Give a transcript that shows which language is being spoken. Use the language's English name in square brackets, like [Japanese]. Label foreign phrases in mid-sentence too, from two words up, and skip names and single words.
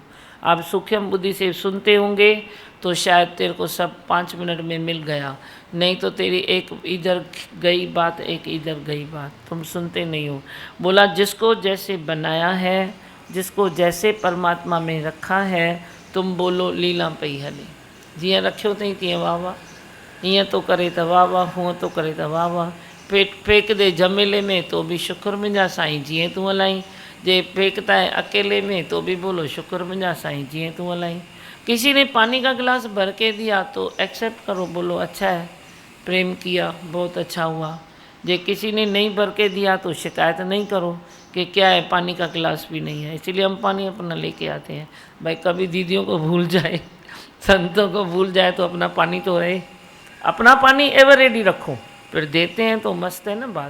[Hindi] आप सूक्ष्म बुद्धि से सुनते होंगे तो शायद तेरे को सब 5 मिनट में मिल गया, नहीं तो तेरी एक इधर गई बात, एक इधर गई बात, तुम सुनते नहीं हो। बोला जिसको जैसे बनाया है, जिसको जैसे परमात्मा में रखा है, तुम बोलो [Sindhi] लीला पई हले। जीअं रखियो अथई तीअं वाह वाह, ईअं तो करे त वाह वाह, हूअं तो करे त वाह वाह। [Hindi] फेंक दे जमेले में तो भी [Sindhi] शुक्र मुंहिंजा साईं जीअं तूं हलाई। [Hindi] जे फेंकता है अकेले में तो भी बोलो [Sindhi] शुक्र मुंहिंजा साईं जीअं तूं हलाई। [Hindi] किसी ने पानी का गिलास भर के दिया तो एक्सेप्ट करो, बोलो अच्छा है, प्रेम किया, बहुत अच्छा हुआ। जे किसी ने नहीं भर के दिया तो शिकायत नहीं करो कि क्या है, पानी का गिलास भी नहीं है। इसलिए हम पानी अपना लेके आते हैं। भाई कभी दीदियों को भूल जाए, संतों को भूल जाए तो अपना पानी तो रहे, अपना पानी [English] ever ready [Hindi] रखो, फिर देते हैं तो मस्त है ना बात।